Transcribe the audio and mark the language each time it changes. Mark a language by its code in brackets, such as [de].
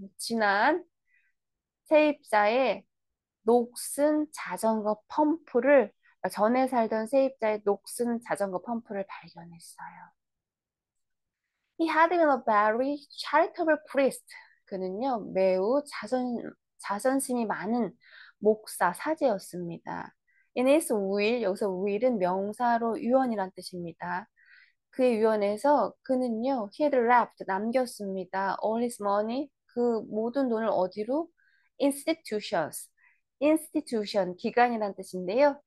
[ko] 지난 세입자의 녹슨 자전거 펌프를 전에 살던 세입자의 녹슨 자전거 펌프를 발견했어요. [en] He had been a very charitable priest. [ko] 그는요 매우 자선심이 많은 목사 사제였습니다. [en] In his will [ko] 여기서 will은 명사로 유언이란 뜻입니다. 그의 유언에서 그는요, [en] he had left, [ko] 남겼습니다. [en] all his money, [ko] 그 모든 돈을 어디로? institutions, institution, 기관이란 뜻인데요.